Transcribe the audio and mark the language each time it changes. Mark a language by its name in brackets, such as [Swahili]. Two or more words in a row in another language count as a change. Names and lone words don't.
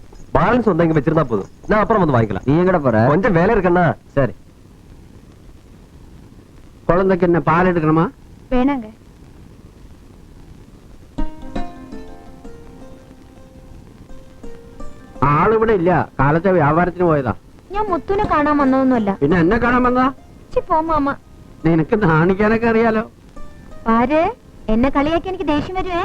[Malayalam] ബാലൻസ് ഒന്നെങ്കിൽ വെച്ചിരുന്നാ പോതും. ഞാൻ അപ്പുറം വന്ന് വാങ്ങിக்கலாம். [Tamil] நீ எங்கட போற? கொஞ்சம் வேலை இருக்கண்ணா. சரி. குழந்தைக்கு என்ன பால் எடுக்கணுமா? வேணாங்க. [Malayalam] ആള് ഇവിടെ ഇല്ല. കാലത്തെ വ്യാപാരത്തിന് പോയതാ. ഞാൻ മുത്തുനെ കാണാൻ വന്നതൊന്നുമല്ല. പിന്നെ എന്നെ കാണാൻ വന്നതാ? പോ മാമ. നിനക്ക് നാണിക്കാനൊക്കെ അറിയാലോ. ആര് എന്നെ കളിയാക്കി എനിക്ക് ദേഷ്യം വരുവേ.